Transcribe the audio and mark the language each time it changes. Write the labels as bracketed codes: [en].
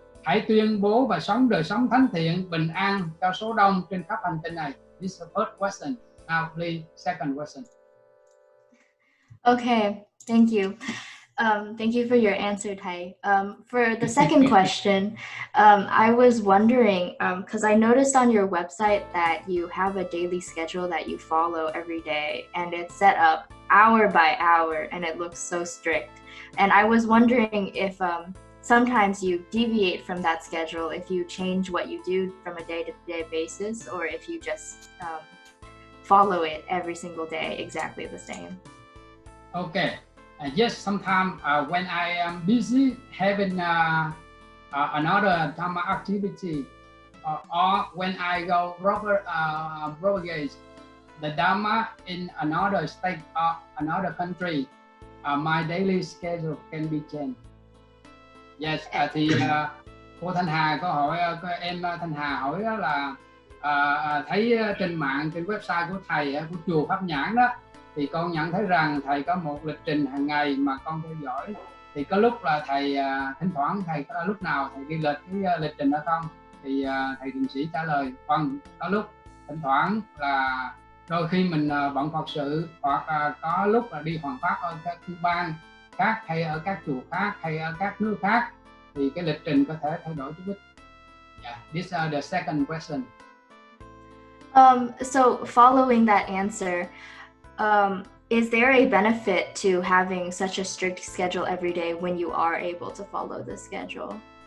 [vi] Hãy tuyên bố và sống đời sống thánh thiện, bình an cho số đông trên khắp hành tinh này. [en] This is the first question. Now please, second question. Okay, thank you. Thank you for your answer, Thầy. For the second question, I was wondering, because I noticed on your website that you have a daily schedule that you follow every day, and it's set up hour by hour, and it looks so strict. And I was wondering if sometimes you deviate from that schedule, if you change what you do from a day-to-day basis, or if you just follow it every single day exactly the same. Okay. Yes, sometimes when I am busy having another Dharma activity, or when I go propagate the Dharma in another state or another country, my daily schedule can be changed. Yes, [vi] thì cô Thanh Hà có hỏi, em Thanh Hà hỏi đó là thấy trên mạng, trên website của thầy của chùa Pháp Nhãn đó, thì con nhận thấy rằng thầy có một lịch trình hàng ngày mà con theo dõi. Thì có lúc là thầy thỉnh thoảng thầy có lúc nào thầy ghi lịch cái lịch trình đó không? Thì thầy Trừng Sỹ trả lời vâng, có lúc thỉnh thoảng là đôi khi mình bận Phật sự, hoặc có lúc là đi hoàn pháp ở các bang khác, hay ở các chùa khác, hay ở các nước khác, thì cái lịch trình có thể thay đổi chút ít. [en] Yeah, this is the second question. So following that answer, is there a benefit to having such a strict schedule every day when you are able to follow the schedule?